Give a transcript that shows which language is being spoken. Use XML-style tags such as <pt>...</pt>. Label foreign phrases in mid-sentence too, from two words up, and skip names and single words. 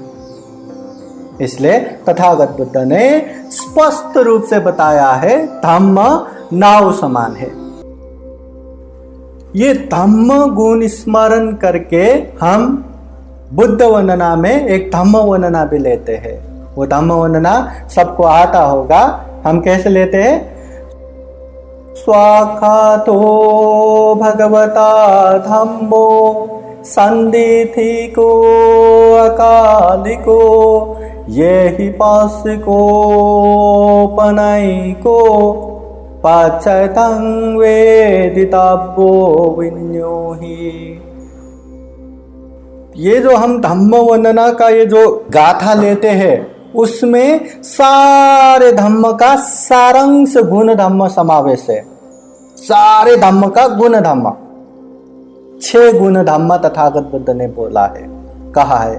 <hi>इसलिए तथागत बुद्ध ने स्पष्ट रूप से बताया है धम्म नाव समान है। ये धम्म गुण स्मरण करके हम बुद्ध वंदना में एक धम्म वंदना भी लेते हैं। वो धम्म वंदना सबको आता होगा। हम कैसे लेते हैं?</hi> <pi>स्वाखातो भगवता धम्मो संदिथिको अकालिको ये ही पासिको पनैको पाचैतं वेदितव्यो विन्योहि।</pi> <hi>ये जो हम धम्म वंदना का ये जो गाथा लेते हैं उसमें सारे धम्म का सारांश गुण धम्म समावेश है। सारे धम्म का गुण धम्म 6 गुण धम्म तथागत बुद्ध ने बोला है, कहा है।</hi>